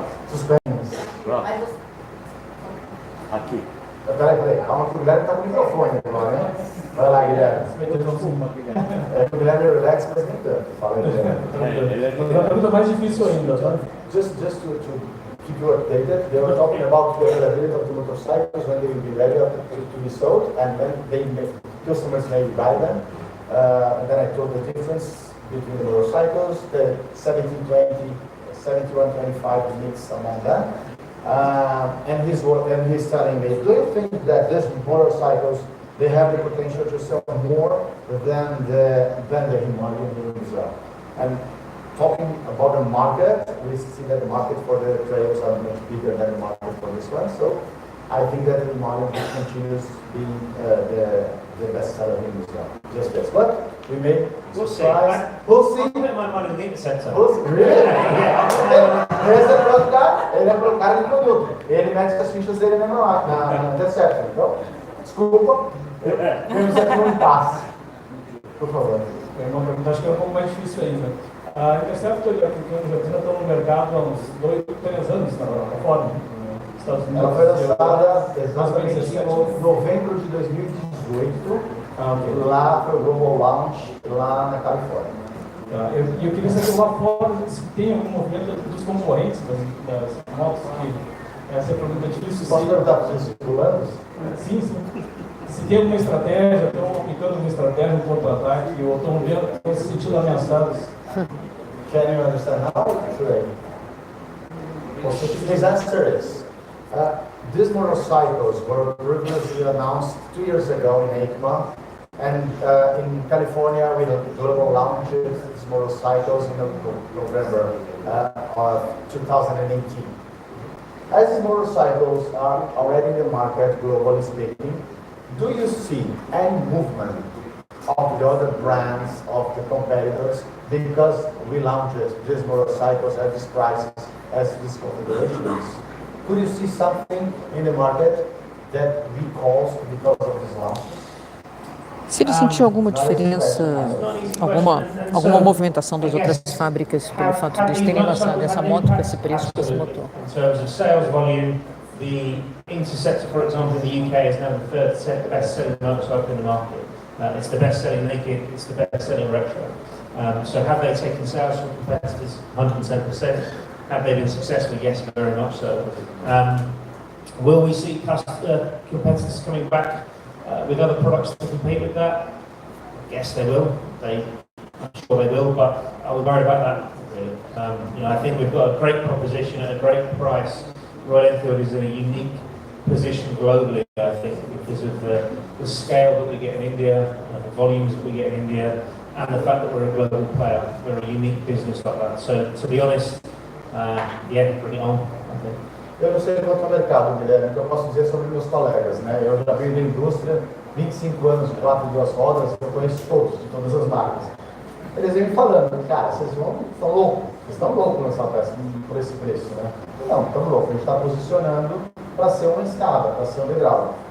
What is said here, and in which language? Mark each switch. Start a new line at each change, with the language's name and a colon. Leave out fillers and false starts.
Portuguese: Suspende. Aqui. Peraí, calma que o Guilherme está com o microfone agora, né? Vai lá, Guilherme. O Guilherme é relax, mas nem tanto. Fala aí, Guilherme. É a pergunta mais difícil ainda, tá?
English: Just to keep you updated, they were talking about the availability of the motorcycles when they will be ready to be sold, and then customers may buy them. And then I told the difference between the motorcycles, the 1720, 7125 mix among them. And he's telling me, do you think that these motorcycles, they have the potential to sell more than the Himalayan as well? And talking about the market, we see that the market for the trails are much bigger than the market for this one. So I think that the Himalayan continues being the best seller in this one. Just this. But we may surprise. We'll see. I put my money in the Interceptor. Really?
Portuguese: Esse é o cara, ele é o cara de produto. Ele mete as fichas dele na Interceptor. Então, desculpa, temos aqui um impasse. Por favor. Acho que é um pouco mais difícil ainda. A Interceptor e a Continental já estão no mercado há uns 3 anos, na fora. Estados Unidos. Ela foi lançada exatamente em novembro de 2018. Lá foi o Global Launch, lá na Califórnia. Eu queria saber lá fora se tem algum movimento dos concorrentes das motos, que essa é a pergunta difícil. Posso perguntar para os circulantes? Sim. Se tem alguma estratégia, estão aplicando uma estratégia, um contra-ataque, ou estão se sentindo ameaçados.
English: Can you understand how? Sure. His answer is, these motorcycles were previously announced 2 years ago in EICMA, and in California we had global launches these motorcycles in November of 2018. As these motorcycles are already in the market, globally speaking, do you see any movement of the other brands, of the competitors, because we launched these motorcycles at this price as this configuration is. Could you see something in the market that recalls because of this launch? Se ele sentiu alguma diferença, alguma movimentação das outras fábricas pelo fato de eles terem lançado essa moto com esse preço, com esse motor. In terms of sales volume, the Interceptor, for example, in the UK is now the third best-selling motorcycle in the market. It's the best-selling naked, it's the best-selling retro. So have they taken sales from competitors? 110%. Have they been successful? Yes, very much so. Will we see competitors coming back with other products to compete with that? Yes, they will. I'm sure they will, but are we worried about that? Really? I think we've got a great proposition at a great price. Royal Enfield is in a unique position globally, I think, because of the scale that we get in India, the volumes that we get in India, and the fact that we're a global player. We're a unique business like that. So, to be honest, bring it on, I think.
Portuguese: Eu não sei quanto ao mercado, Guilherme, o que eu posso dizer sobre meus colegas, né? Eu já venho da indústria, 25 anos de 4 e 2 rodas, eu conheço todos, de todas as marcas. Eles vêm me falando, cara, vocês estão loucos, vocês estão loucos lançar peça por esse preço, né? Não, estamos loucos, a gente está posicionando para ser uma escada, para ser um degrau.